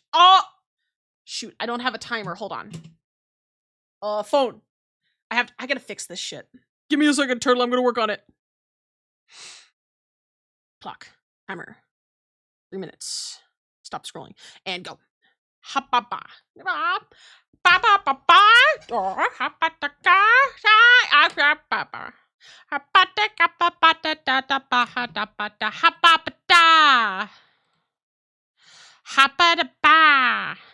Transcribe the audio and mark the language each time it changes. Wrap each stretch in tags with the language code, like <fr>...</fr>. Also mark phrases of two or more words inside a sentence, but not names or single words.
<en>Oh! Shoot, I don't have a timer. Hold on. Phone. I gotta fix this shit. Give me a second, Turtle. I'm gonna work on it. Clock. Timer. 3 minutes. Stop scrolling. And go. Ha-ba-ba. Ba-ba-ba-ba. Ha-ba-da-ka. Ha-ba-ba-ba. Ha-ba-da-ka-ba-ba-da-da-da-ba-ha-da-ba-da. Ha-ba-ba-da. Ha-ba-da-ba.</en>